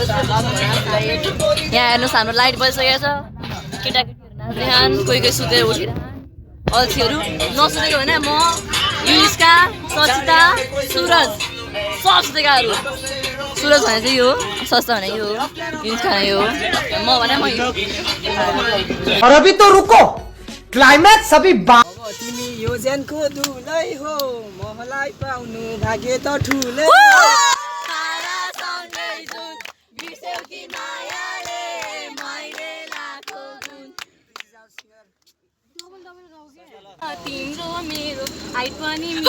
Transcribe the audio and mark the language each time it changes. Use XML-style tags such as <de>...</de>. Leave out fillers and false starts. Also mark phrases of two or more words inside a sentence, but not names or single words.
<ne>यहाँ हेर्नुहोस् हाम्रो लाइट बजिसकेको छ केटाकेटीहरू नाच्दै खान् कोही कोही सुतेर उठिरहन् अल्छीहरू नसुतेको भने म युस्का सचिता सुरज सब सुतेकाहरू सुरज भने चाहिँ यो सस्ता भने यो युस्का भने यो म भने म</ne> <hi>और अभी तो रुको क्लाइमैक्स अभी</hi> <ne>तिमी यो ज्यानको दुलै हो महलाई पाउनु भाग्य त ठुलै तिम्रो मेरो हाइट पनि</ne>